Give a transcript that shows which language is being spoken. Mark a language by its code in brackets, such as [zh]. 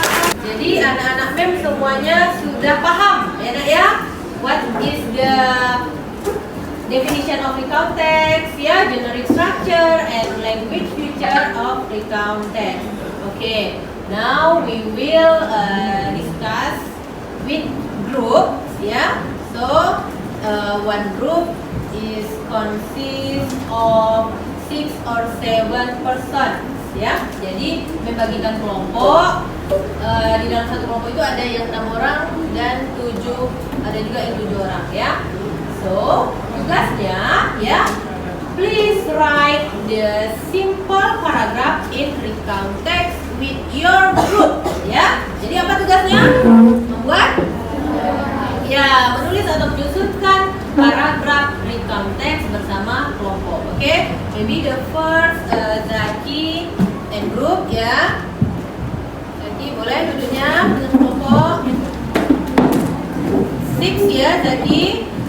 [id] Jadi anak-anak MEM semuanya sudah paham ya nak ya? [en] What is the definition of recount text, ya, generic structure and language feature of recount text. Now we will discuss with groups, ya. So one group is consist of 6 or 7 persons, ya. [id] Jadi membagikan kelompok. Di dalam satu kelompok itu ada yang 6 orang dan 7, ada juga yang 7 orang, ya. [en] So tugasnya, ya, please write the simple paragraph in recount text with your group, ya. [id] Jadi apa tugasnya? Membuat, ya, menulis atau menyusunkan paragraf recount text bersama kelompok. [en] Maybe the first Zaki and group, ya. [id] Zaki boleh duduknya dengan kelompok 6, ya, Zaki.